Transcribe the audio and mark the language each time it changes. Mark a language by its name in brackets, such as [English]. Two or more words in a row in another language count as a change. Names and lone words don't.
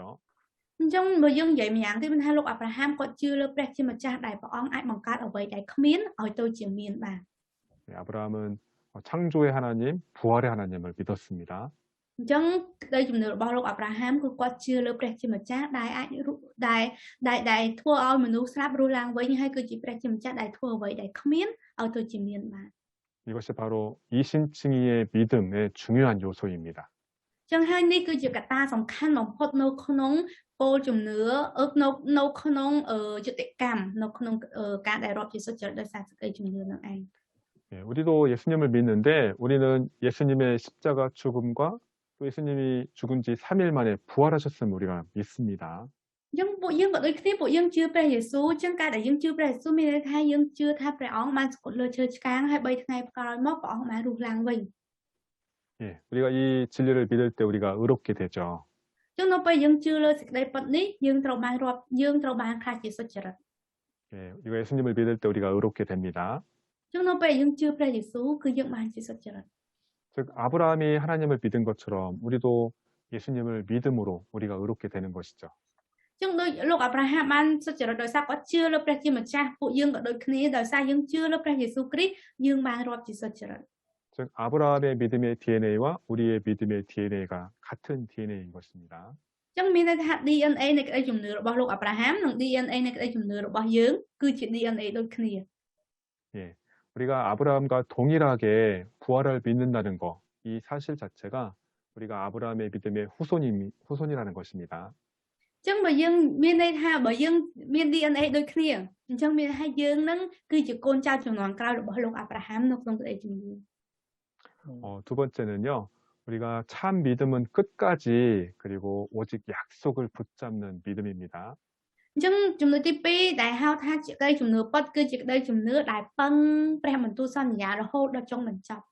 [Khmer] អញ្ចឹងបើយើងនិយាយម្យ៉ាងទៀតមិនថាលោកអាប់រ៉ាហាមគាត់ជឿលើព្រះជាម្ចាស់ដែលព្រះអង្គអាចបង្កើតអ្វីដែលគ្មានឲ្យទៅជាមានបាន [Korean] 아브라함은 창조의 하나님, 부활의 하나님을 믿었습니다. [Khmer] អញ្ចឹងក្តីជំនឿរបស់លោកអាប់រ៉ាហាមគឺគាត់ជឿលើព្រះជាម្ចាស់ដែលអាចដែលធ្វើឲ្យមនុស្សស្លាប់រស់ឡើងវិញហើយគឺជាព្រះជាម្ចាស់ដែលធ្វើអ្វីដែលគ្មានឲ្យទៅជាមានបាន [Korean] 이것이 바로 이신칭의의 믿음의 중요한 요소입니다. [Khmer] ចឹងហើយនេះគឺជាកត្តាសំខាន់បំផុតនៅក្នុងគោលជំនឿនៅក្នុងយុត្តិកម្មនៅក្នុងការដែលរាប់ជាសុចរិតដោយសារសេចក្តីជំនឿនឹងឯង [Korean] 예, 우리도 예수님을 믿는데 우리는 예수님의 십자가 죽음과 또 예수님이 죽은 지 3일 만에 부활하셨음을 우리가 믿습니다. [Khmer] អញ្ចឹងពួកយើងក៏ដូចគ្នាពួកយើងជឿព្រះយេស៊ូវអញ្ចឹងការដែលយើងជឿព្រះយេស៊ូវមានន័យថាយើងជឿថាព្រះអង្គបានស្គត់លើឈើឆ្កាងហើយ3ថ្ងៃក្រោយមកព្រះអង្គបានរស់ឡើងវិញ [Korean] 예, 우리가 이 진리를 믿을 때 우리가 의롭게 되죠. [Khmer] អញ្ចឹងនៅពេលយើងជឿលើសេចក្តីពិតនេះយើងត្រូវបានខ្លាចជាសុចរិត [Korean] 예, 우리가 예수님을 믿을 때 우리가 의롭게 됩니다. [Khmer] អញ្ចឹងនៅពេលយើងជឿព្រះយេស៊ូវគឺយើងបានជាសុចរិត [Korean] 즉 아브라함이 하나님을 믿은 것처럼 우리도 예수님을 믿음으로 우리가 의롭게 되는 것이죠. [Khmer] អញ្ចឹងដូចលោកអាប់រ៉ាហាំបានសុចរិតដោយសារគាត់ជឿលើព្រះជាម្ចាស់ពួកយើងក៏ដូចគ្នាដោយសារយើងជឿលើព្រះយេស៊ូវគ្រីស្ទយើងបានរាប់ជាសុចរិត [Korean] 즉 아브라함의 믿음의 DNA와 우리의 믿음의 DNA가 같은 DNA인 것입니다. [Khmer] អញ្ចឹងមានន័យថា DNA នៃក្តីជំនឿរបស់លោកអាប់រ៉ាហាំនិង DNA នៃក្តីជំនឿរបស់យើងគឺជា DNA ដូចគ្នា [Korean] 예, 우리가 아브라함과 동일하게 부활을 믿는다는 거, 이 사실 자체가 우리가 아브라함의 믿음의 후손이라는 것입니다. [Khmer] អញ្ចឹងបើយើងមានន័យថាបើយើងមាន DNA ដូចគ្នាអញ្ចឹងមានន័យថាយើងនឹងគឺជាកូនចៅជំនាន់ក្រោយរបស់លោកអាប់រ៉ាហាំនៅក្នុងក្តីជំនឿ [Korean] 두 번째는요, 우리가 참 믿음은 끝까지 그리고 오직 약속을 붙잡는 믿음입니다. [Khmer] អញ្ចឹងជំនឿទី2ដែលហៅថាជាក្តីជំនឿពិតគឺជាក្តីជំនឿដែលពឹងព្រះបន្ទូលសន្យារហូតដល់ចុងបញ្ចប់